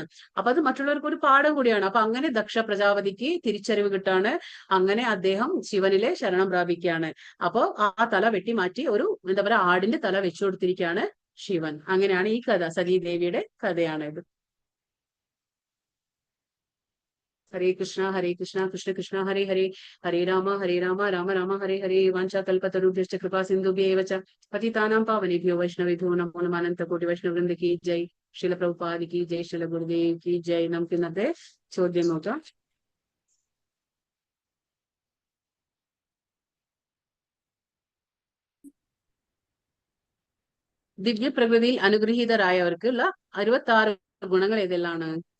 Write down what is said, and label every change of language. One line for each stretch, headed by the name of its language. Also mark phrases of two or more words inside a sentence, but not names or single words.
Malayalam: അപ്പൊ അത് മറ്റുള്ളവർക്ക് ഒരു പാഠം കൂടിയാണ്. അപ്പൊ അങ്ങനെ ദക്ഷ പ്രജാപതിക്ക് തിരിച്ചറിവ് കിട്ടാണ്. അങ്ങനെ അദ്ദേഹം ശിവനിലെ ശരണം പ്രാപിക്കുകയാണ്. അപ്പോ ആ തല വെട്ടി മാറ്റി ഒരു എന്താ പറയാ ആടിന്റെ തല വെച്ചു കൊടുത്തിരിക്കുകയാണ് ശിവൻ. അങ്ങനെയാണ് ഈ കഥ, സതീദേവിയുടെ കഥയാണ് ഇത്.
Sanskrit: हरे कृष्ण कृष्ण कृष्ण हरे हरे, हरे राम राम राम हरे हरे. वाञ्छा कल्पतरुभ्यश्च कृपा सिन्धुभ्येव च पतितानां पावनेभ्यो वैष्णवेभ्यो नमो नमः.
Hindi: अनन्त कोटि वैष्णववृन्द की जय. श्रील प्रभुपाद की जय. श्रील गुरुदेव की जय.
Malayalam: നമുക്ക് ഇന്നത്തെ ചോദ്യം നോക്കാം. ദിവ്യപ്രകൃതിയിൽ അനുഗ്രഹീതരായവർക്കുള്ള 66 ഗുണങ്ങൾ ഏതെല്ലാണ്?